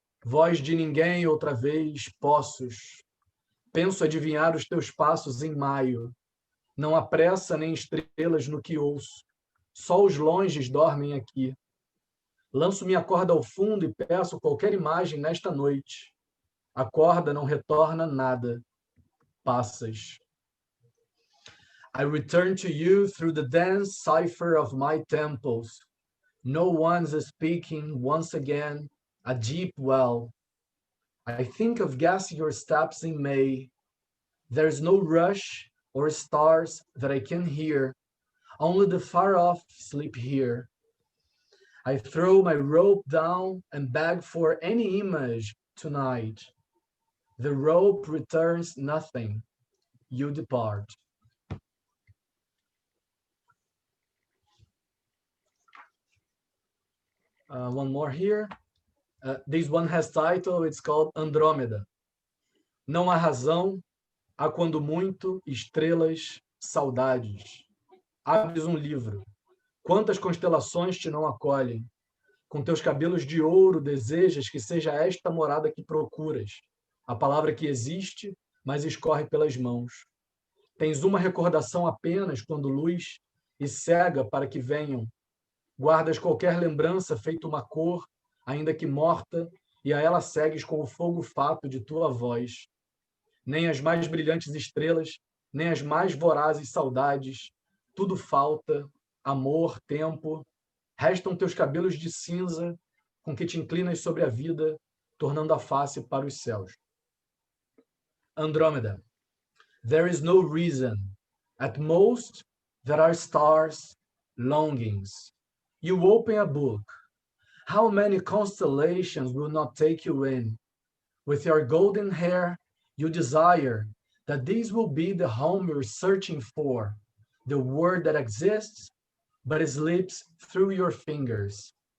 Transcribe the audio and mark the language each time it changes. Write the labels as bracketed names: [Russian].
[Portuguese] Voz de ninguém outra vez, poços. Penso adivinhar os teus passos em maio. Não há pressa nem estrelas no que ouço. Só os longes dormem aqui. Lanço minha corda ao fundo e peço qualquer imagem nesta noite. A corda não retorna nada. Passas. [English] I return to you through the dense cipher of my temples. No one's speaking once again, a deep well. I think of guessing your steps in May. There's no rush or stars that I can hear. Only the far off sleep here. I throw my rope down and beg for any image tonight. The rope returns nothing. You depart. One more here. This one has title, it's called Andrômeda. [Portuguese] Não há razão, há quando muito, estrelas, saudades. Abres um livro. Quantas constelações te não acolhem? Com teus cabelos de ouro desejas que seja esta morada que procuras. A palavra que existe, mas escorre pelas mãos. Tens uma recordação apenas quando luz e cega para que venham. Guardas qualquer lembrança feito uma cor, ainda que morta, e a ela segues com o fogo fato de tua voz. Nem as mais brilhantes estrelas, nem as mais vorazes saudades, tudo falta, amor, tempo, restam teus cabelos de cinza, com que te inclinas sobre a vida, tornando a face para os céus. [English] Andrômeda. There is no reason. At most, there are stars, longings. You open a book. How many constellations will not take you in? With your golden hair, you desire that this will be the home you're searching for, the word that exists, but slips through your fingers.